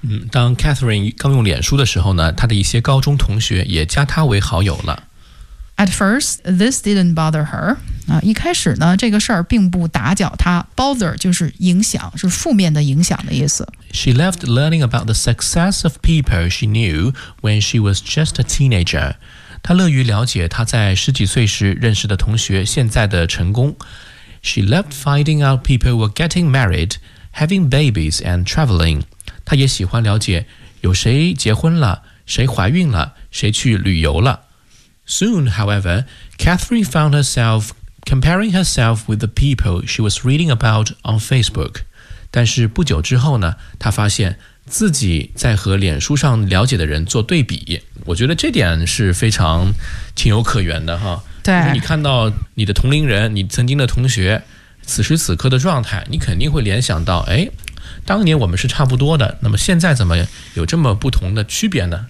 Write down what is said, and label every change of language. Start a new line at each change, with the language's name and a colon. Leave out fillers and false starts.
Chinese: 当 Catherine 刚用脸书的时候呢，她的一些高中同学也加她为好友了。
English: At first, this didn't bother her.、
Chinese: 一开始呢，这个事儿并不打搅她。 Bother 就是影响，是负面的影响的意思。
English: She loved learning about the success of people she knew when she was just a teenager.
Chinese: 她乐于了解她在十几岁时认识的同学现在的成功。
English: She loved finding out people were getting married, having babies, and traveling.
Chinese: 她也喜欢了解有谁结婚了，谁怀孕了，谁去旅游了。
English: Soon, however, Catherine found herself comparing herself with the people she was reading about on Facebook.
Chinese: 但是不久之后呢，她发现自己在和脸书上了解的人做对比。我觉得这点是非常情有可原的哈。对，你看到你的同龄人，你曾经的同学，此时此刻的状态，你肯定会联想到，哎，当年我们是差不多的，那么现在怎么有这么不同的区别呢？